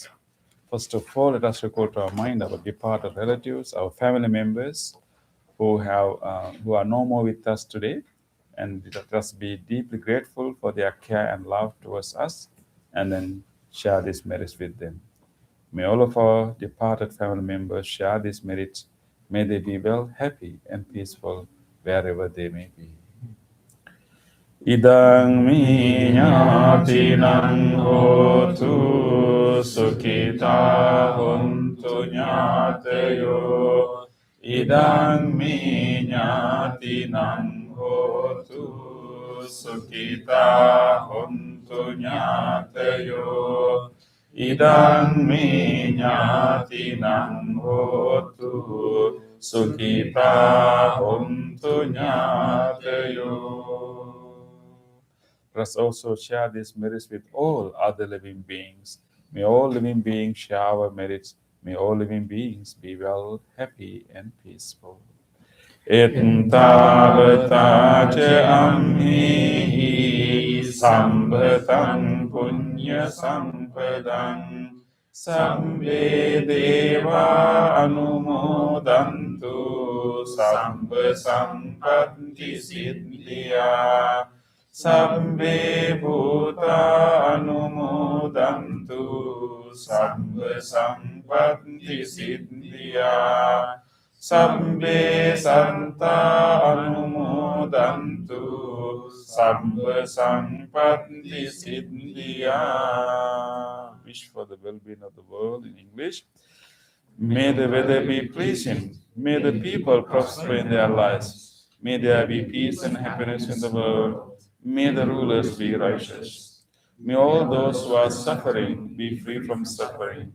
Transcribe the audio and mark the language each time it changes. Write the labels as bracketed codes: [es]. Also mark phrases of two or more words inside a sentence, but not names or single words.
[en] First of all, let us recall to our mind our departed relatives, our family members who are no more with us today, and let us be deeply grateful for their care and love towards us, and then share these merits with them. May all of our departed family members share these merits. May they be well, happy, and peaceful wherever they may be. [pi] Idang mi ñātinang hotu sukhita hontu ñātayo. Idang mi ñātinang hotu sukhita hontu ñātayo. Idang mi ñātinang hotu sukhita hontu ñātayo. [en] Let us also share these merits with all other living beings. May all living beings share our merits. May all living beings be well, happy, and peaceful. [pi] Ettavata ca amhihi sambhatam punya sampadam sabbe deva anumodantu sabba sampatti siddhya sabbe bhuta anumodantu sabba sampatti siddhya sabbe santa anumodantu sabba sampatti siddhya. [en] Wish for the well-being of the world in English. May the weather be pleasing. May the people prosper in their lives. May there be peace and happiness in the world. May the rulers be righteous. May all those who are suffering be free from suffering.